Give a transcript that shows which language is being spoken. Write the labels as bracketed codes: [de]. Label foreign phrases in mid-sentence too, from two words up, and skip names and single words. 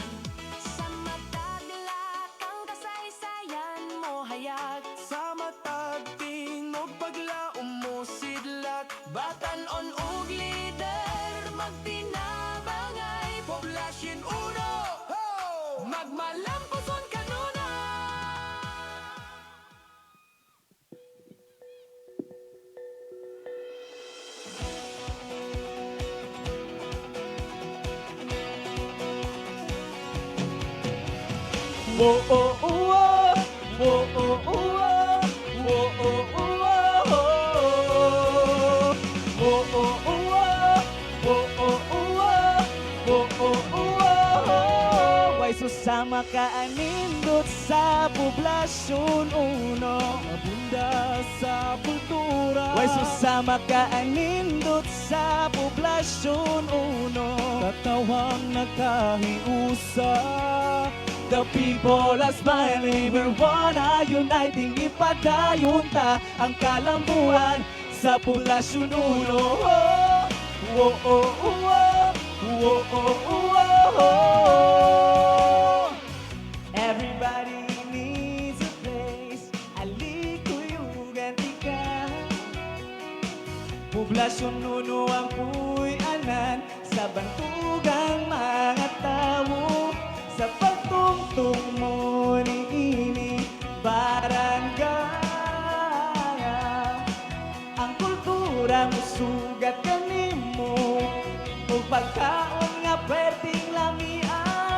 [ceb] Sa matag lakang kasaysayan mo hayag, sa matag tinog paglaom mo sidlak. Batan-on ug lider, magtinabangay. Poblacion 1, magmalamposon kanuna. Whoa, oh, oh, oh. Whoa, oh, oh, oh. Whoa, oh, oh, oh. Whoa, oh, oh, oh. Whoa, oh, oh, oh. Whoa, oh, oh, oh. Way susama ka anindot sa Poblacion 1, abunda sa kultura. Way susama ka anindot sa Poblacion 1, katawang nagkahiusa. [en] The people as my labor wanna uniting, [ceb] ipadayon ta ang kalambuan sa Poblacion 1. Oh, oh, oh, oh, oh, oh, oh, oh. [en] Everybody needs a place, [ceb] alikuyugan tika. Poblacion 1 ang puy-anan sa bantugang mga tao. Sa pagtungtong mo ni ini barangay, ang kultura mo sugat kanimo o pagkaon nga pwedeng lamia.